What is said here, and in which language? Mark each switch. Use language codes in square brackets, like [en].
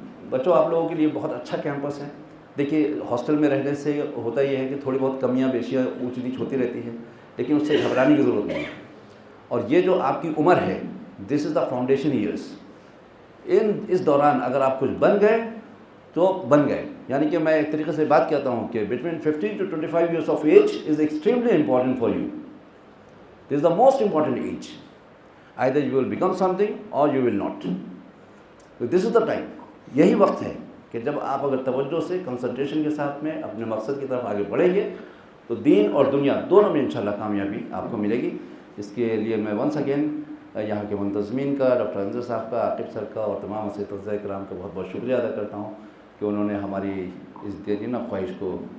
[ur] بچوں، آپ لوگوں کے لیے بہت اچھا کیمپس ہے۔ دیکھیے، ہاسٹل میں رہنے سے ہوتا یہ ہے کہ تھوڑی بہت کمیاں بیشیاں اونچ نیچ ہوتی رہتی ہیں، لیکن اس سے گھبرانے کی ضرورت نہیں ہے۔ اور یہ جو آپ کی عمر ہے، [en] this is the foundation years, [ur] اس دوران اگر آپ کچھ بن گئے تو بن گئے۔ یعنی کہ میں ایک طریقے سے بات کہتا ہوں کہ [en] Between 15 to 25 years of age is extremely important for you. This is the most important age. Either you will become something or you will not. So this is the time. [ur] یہی وقت ہے کہ جب آپ اگر توجہ سے، کنسنٹریشن کے ساتھ میں اپنے مقصد کی طرف آگے بڑھیں گے تو دین اور دنیا دونوں میں انشاءاللہ کامیابی آپ کو ملے گی۔ اس کے لیے میں [en] once again [ur] یہاں کے منتظمین کا، ڈاکٹر انظر صاحب کا، عاقب سر کا، اور تمام اساتذہ کرام کا بہت بہت شکریہ ادا کرتا ہوں کہ انہوں نے ہماری اس دیرینہ خواہش کو